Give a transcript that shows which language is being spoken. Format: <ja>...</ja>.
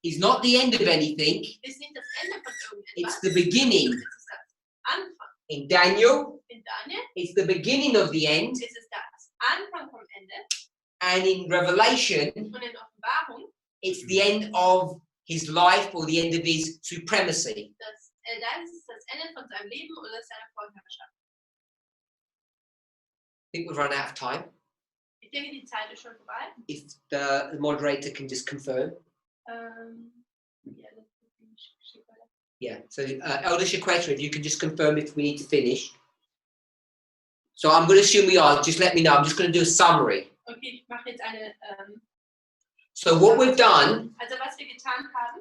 <en>is not the end of anything.</en> <de>ist nicht das Ende von</de> <en>It's</en> <de>irgendetwas.</de> <en>the beginning.</en> <de>Es ist das Anfang.</de> <en>In Daniel,</en> <de>In Daniel</de> <en>it's the beginning of the end.</en> <de>ist es das Anfang vom Ende.</de> <en>And in Revelation,</en> <de>Und in Offenbarung,</de> <en>it's the end of his life or the end of his supremacy.</en> <de>da ist es das Ende von seinem Leben oder seiner Vorherrschaft.</de> <en>I think we've run out of time.</en> <de>Ich denke, die Zeit ist schon vorbei.</de> <en>If the moderator can just confirm.</en> <de>Ja, das ist nicht schick, oder?</de> <en>Yeah, so Elder Shaqueta, if you can just confirm if we need to finish. So I'm going to assume we are, just let me know. I'm just going to do a summary.</en> <de>Okay, ich mache jetzt eine.</de> <en>So what we've done</en> <de>Also was wir getan haben</de>